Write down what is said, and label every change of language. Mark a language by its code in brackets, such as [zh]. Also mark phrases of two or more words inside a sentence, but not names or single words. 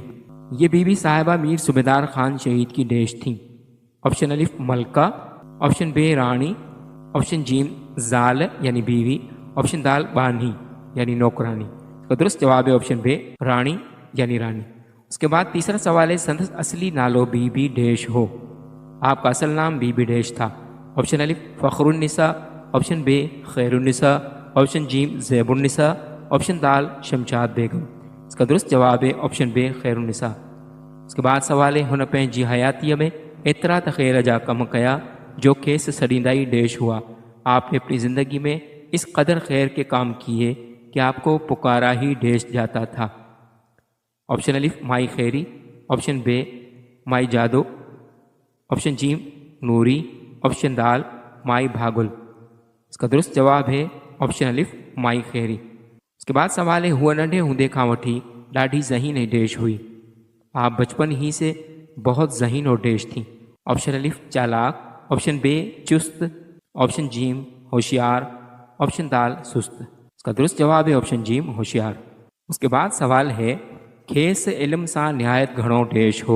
[ur] یہ بی بی صاحبہ میر صوبیدار خان شہید کی ڈیش تھی. آپشن الف ملکہ، آپشن بے رانی، آپشن جیم زال یعنی بیوی، آپشن دال بانی یعنی نوکرانی. اس کا درست جواب ہے آپشن بے رانی یعنی رانی. اس کے بعد تیسرا سوال ہے [sd] संदस असली नालो बीबी डेश हो। [ur] آپ کا اصل نام بی بی ڈیش تھا. آپشن الف فخرالنساء، آپشن بے خیرالنساء، آپشن جیم زیب النساء، آپشن دال شمشاد بیگم. اس کا درست جواب ہے آپشن بے خیرالنساء. اس کے بعد سوال ہے [sd] हुन पंहिंजी हयातीअ में एतिरा त ख़ैर जा कम कया जो खेस सड़ींदाई डेश हुआ। [ur] آپ نے اپنی زندگی میں اس قدر خیر کے کام کیے کہ آپ کو پکارا ہی ڈیش جاتا تھا. آپشن الف مائی خیری، آپشن بے مائی جادو، آپشن جیم نوری، آپشن دال مائی بھاگل. اس کا درست جواب ہے آپشن الف مائی خیری. اس کے بعد سوال ہے [sd] हुआ नंढे हूंदे खां वठी ॾाढी ज़हीन डेश हुई। [ur] آپ بچپن ہی سے بہت ذہین اور ڈیش تھی. آپشن الف چالاک، آپشن بے چست، آپشن جیم ہوشیار، آپشن دال سست. اس کا درست جواب ہے آپشن جیم ہوشیار۔ اس کے بعد سوال ہے [sd] खेस इल्म सा नहायत घणो डेश हो।